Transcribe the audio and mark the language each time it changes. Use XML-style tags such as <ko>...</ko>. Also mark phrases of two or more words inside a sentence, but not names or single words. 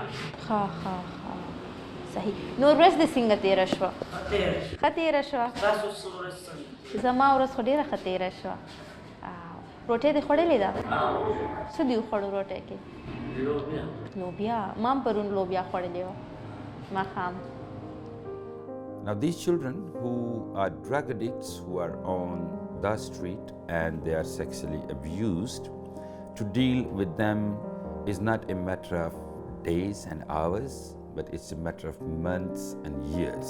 <ps>ښه صحیح. نو ورځ دې څنګه تېره شوه؟ ښه تېره شوه؟ ستاسو څه ورځ څنګه؟ زما ورځ خو ډېره ښه تېره شوه. روټۍ دې خوړلې ده؟ څه دې وخوړو روټۍ کې؟ لوبیا. ما هم پرون لوبیا خوړلې وه ماښام.</ps> <en>Now, these children who are drug addicts, who are on the street and they are sexually abused, to deal with them is not a matter of days and hours, but it's a matter of months and years.</en>